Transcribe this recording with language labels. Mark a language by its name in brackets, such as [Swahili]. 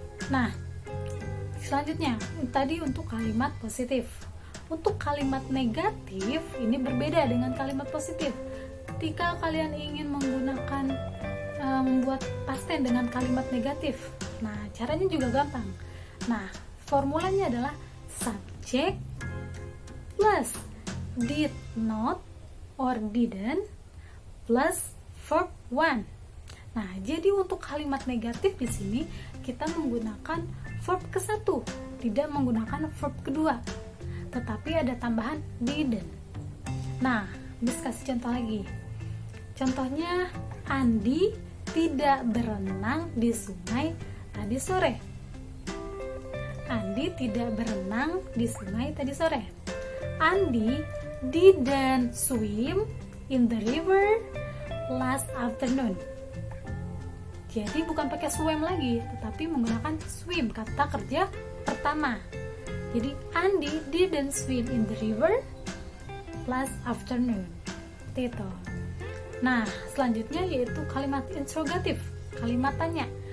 [Indonesian] Nah, selanjutnya tadi untuk kalimat positif. Untuk kalimat negatif ini berbeda dengan kalimat positif. Ketika kalian ingin menggunakan membuat past tense dengan kalimat negatif, nah caranya juga gampang. Nah, formulanya adalah subjek plus [English] did not or didn't plus verb one. [Indonesian] Nah, jadi untuk kalimat negatif di sini kita menggunakan verb ke-1, tidak menggunakan verb kedua. Tetapi ada tambahan didn't. Nah, bisa kasih contoh lagi. Contohnya, Andi tidak berenang di sungai tadi sore. Andi tidak berenang di sungai tadi sore. [English] Andi didn't swim in the river last afternoon. [Indonesian] Jadi bukan pakai swim lagi, tetapi menggunakan swim, kata kerja pertama. [English] Jadi Andi didn't swim in the river last afternoon. [Indonesian] Seperti itu. Nah, selanjutnya yaitu kalimat interrogatif, kalimat tanya.